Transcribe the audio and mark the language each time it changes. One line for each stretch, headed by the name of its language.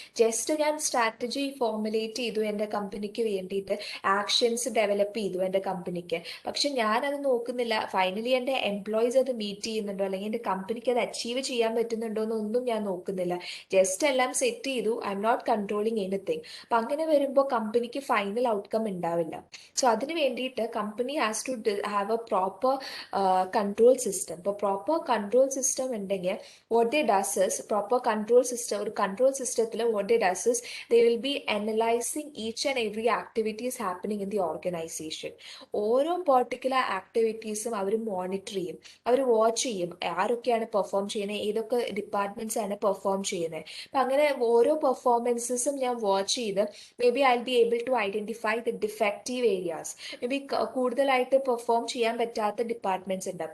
Malayalam: Just ഞാൻ strategy formulate ചെയ്തു എൻ്റെ കമ്പനിക്ക് വേണ്ടിയിട്ട്, ആക്ഷൻസ് ഡെവലപ്പ് ചെയ്തു എൻ്റെ കമ്പനിക്ക്, പക്ഷെ ഞാനത് നോക്കുന്നില്ല ഫൈനലി എൻ്റെ എംപ്ലോയീസ് അത് മീറ്റ് ചെയ്യുന്നുണ്ടോ അല്ലെങ്കിൽ എൻ്റെ കമ്പനിക്ക് അത് അച്ചീവ് ചെയ്യാൻ പറ്റുന്നുണ്ടോ എന്നൊന്നും ഞാൻ നോക്കുന്നില്ല. ജസ്റ്റ് എല്ലാം സെറ്റ് ചെയ്തു,
English: I'm not controlling anything.
Malayalam: അപ്പം അങ്ങനെ വരുമ്പോൾ കമ്പനിക്ക് ഫൈനൽ ഔട്ട്കം ഉണ്ടാവില്ല.
English: so
Malayalam: അതിന് വേണ്ടിയിട്ട്
English: Company has to have a proper control system.
Malayalam: ഇപ്പോൾ പ്രോപ്പർ കൺട്രോൾ സിസ്റ്റം ഉണ്ടെങ്കിൽ
English: what they does is proper control system, ഒരു control systemത്തിൽ what they does is they will be analyzing each and every activities happening in the organization.
Malayalam: ഓരോ particular ആക്ടിവിറ്റീസും അവർ monitor ചെയ്യും, അവർ watch ചെയ്യും, ആരൊക്കെയാണ് perform ചെയ്യുന്നത്, ഏതൊക്കെ departments ആണ് പെർഫോം ചെയ്യുന്നത്. അപ്പം അങ്ങനെ ഓരോ പെർഫോമൻസസും ഞാൻ വാച്ച് ചെയ്ത്
English: Maybe I be able to identify the defective areas.
Malayalam: May be കൂടുതലായിട്ട് പെർഫോം ചെയ്യാൻ പറ്റാത്ത ഡിപ്പാർട്ട്മെന്റ്സ് ഉണ്ട്.